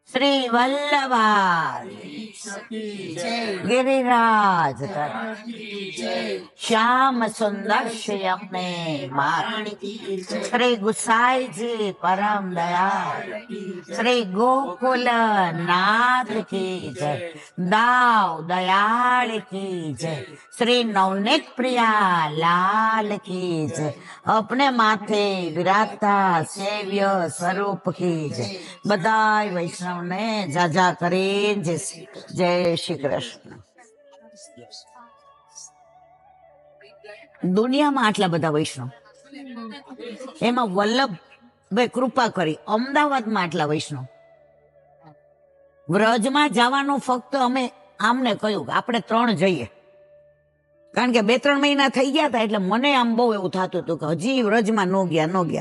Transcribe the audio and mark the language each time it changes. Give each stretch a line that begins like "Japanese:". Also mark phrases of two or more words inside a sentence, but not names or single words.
Hindi: श्री वल्लभा गिरिराज श्याम सुंदर श्याम ने श्री गुसाई जी परम दयाल श्री गोकुल नाथ की जय, दाव दयाल की जय, श्री नवनीत प्रिया लाल की जय, अपने माथे विराजता सेव्य स्वरूप की जय।
Gujarati: બધાઈ વૈષ્ણવ ને જાજા કરે જય શ્રી કૃષ્ણ। દુનિયામાં આટલા બધા વૈષ્ણવ, એમાં વલ્લભભાઈ કૃપા કરી અમદાવાદમાં આટલા વૈષ્ણવ. વ્રજમાં જવાનું ફક્ત અમે આમને કહ્યું કે આપણે 3 જઈએ, કારણ કે 2-3 મહિના થઈ ગયા હતા એટલે મને આમ બહુ એવું થતું હતું કે હજી વ્રજમાં ન ગયા.